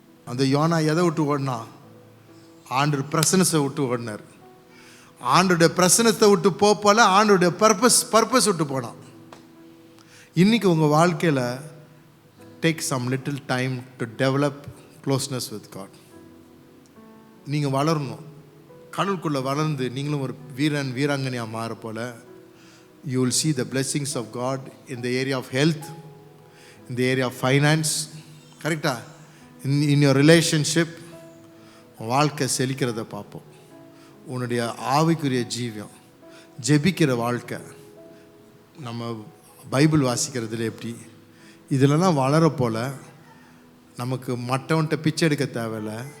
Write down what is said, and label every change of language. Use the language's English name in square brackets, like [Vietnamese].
[Tamil] அந்த யோனா எதை விட்டு ஓடினா? ஆண்டோட ப்ரெசன்ஸை விட்டு ஓடினார். ஆண்டோடைய பிரசனத்தை விட்டு போல ஆண்டோடைய பர்பஸ் விட்டு போனான். [English] இன்றைக்கி உங்கள் வாழ்க்கையில் take some little time to develop closeness with God. [Tamil] நீங்கள் வளரணும். கடவுளுக்குள்ளே வளர்ந்து நீங்களும் ஒரு வீராங்கனையாக மாற போல [English] You will see the blessings of God in the area of health, in the area of finance. [Tamil] கரெக்டாக [English] in your relationship [Tamil] வாழ்க்கை செழிக்கிறத பார்ப்போம். உன்னுடைய ஆவிக்குரிய ஜீவியம், ஜெபிக்கிற வாழ்க்கை, நம்ம பைபிள் வாசிக்கிறதுல எப்படி, இதிலலாம் வளர போல் நமக்கு மற்றவன்கிட்ட பிச்சை எடுக்க தேவையில்லை.